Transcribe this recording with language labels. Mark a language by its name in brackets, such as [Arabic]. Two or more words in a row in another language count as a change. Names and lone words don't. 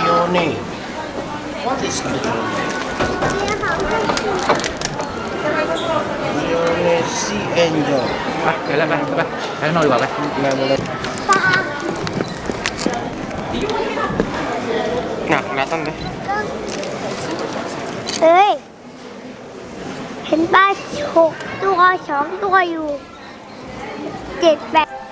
[English] Grillone. What is grillone? Grillone Sea Angel. [Thai] ไปเดี๋ยวแล้วไปไปข้างนอกดีกว่าไป [Indonesian] Nggak boleh. Nah, kelihatan deh. [Thai] เฮ้ย เห็นปลา6 ตัว 2 ตัวอยู่ 7 8